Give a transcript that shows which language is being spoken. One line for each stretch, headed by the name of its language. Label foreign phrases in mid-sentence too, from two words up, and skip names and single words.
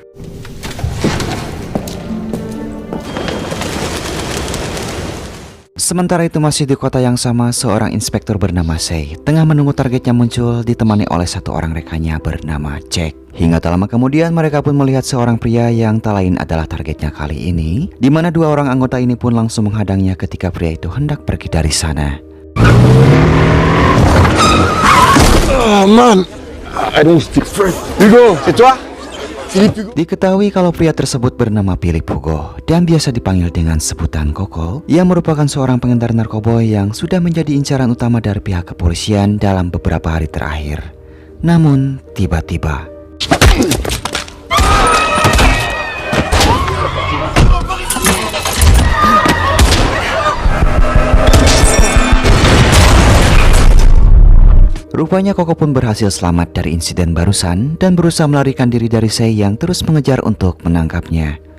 Indonesian: Sementara itu masih di kota yang sama, seorang inspektur bernama Sei tengah menunggu targetnya muncul ditemani oleh satu orang rekannya bernama Jack. Hingga tak lama kemudian mereka pun melihat seorang pria yang tak lain adalah targetnya kali ini, di mana dua orang anggota ini pun langsung menghadangnya ketika pria itu hendak pergi dari sana.
English: Oh man, I don't speak French.
French: Hugo, c'est toi? Philippe Hugo.
Indonesian: Diketahui kalau pria tersebut bernama Philippe Hugo dan biasa dipanggil dengan sebutan Koko. Ia merupakan seorang pengedar narkoba yang sudah menjadi incaran utama dari pihak kepolisian dalam beberapa hari terakhir. Namun tiba-tiba rupanya Koko pun berhasil selamat dari insiden barusan dan berusaha melarikan diri dari Sei yang terus mengejar untuk menangkapnya.